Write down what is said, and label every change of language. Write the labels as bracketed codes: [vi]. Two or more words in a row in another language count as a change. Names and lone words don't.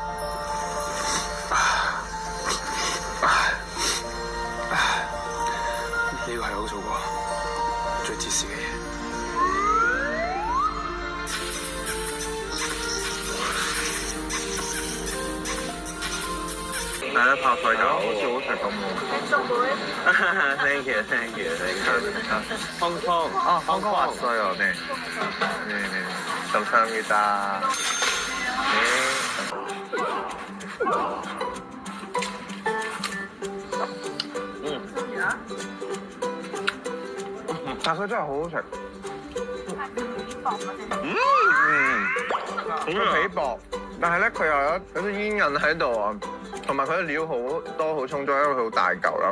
[yue] 呢個係我做過最自私嘅嘢。大家拍台就好似好食咁喎。 [en] Thank you。 [ko] 香港 왔어요. 네. 감사합니다. [yue] 但佢真係好好食。佢皮薄，但係咧佢又有啲煙韌喺度啊，同埋佢啲料好多好充足，因為佢好大嚿啦。